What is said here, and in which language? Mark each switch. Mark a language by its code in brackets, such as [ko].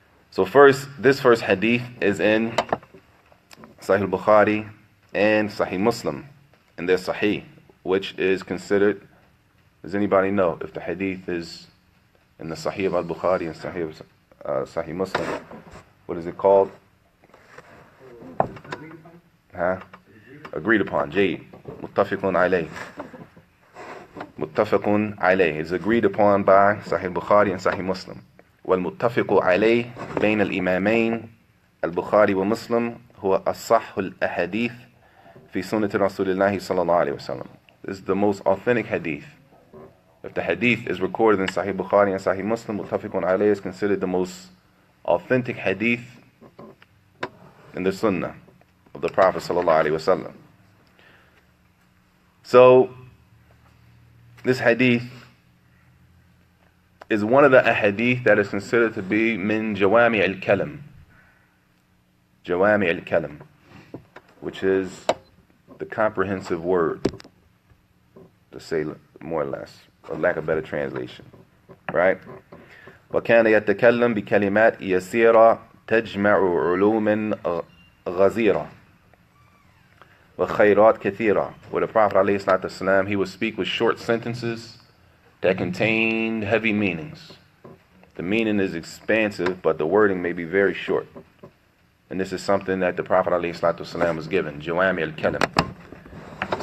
[en] So this first hadith is in Sahih al-Bukhari and Sahih Muslim, and their Sahih, which is considered, does anybody know if the hadith is in the Sahih of al-Bukhari and Sahih Muslim? What is it called? Agreed upon. Jayd. Muttafiqun alayh. Muttafiqun alayh is agreed upon by Sahih Bukhari and Sahih Muslim. [ar] والمتفق عليه بين الإمامين البخاري ومسلم هو أصح الأحاديث في سنة رسول الله صلى الله عليه وسلم. [en] This is the most authentic hadith. If the hadith is recorded in Sahih Bukhari and Sahih Muslim, muttafiqun alayh is considered the most authentic hadith in the Sunnah of the Prophet sallallahu alaihi wasallam. So this hadith is one of the ahadith that is considered to be min jawami al-kalam. Jawami al-kalam, which is the comprehensive word, to say more or less, or lack of better translation, right? [ar] وكان يتكلم بكلمات يسيرة تجمع علوم غزيرة وخيرات كثيرة. [en] With the Prophet ﷺ, he would speak with short sentences that contained heavy meanings. The meaning is expansive, but the wording may be very short. And this is something that the Prophet ﷺ was given, Jawami al-Kalam.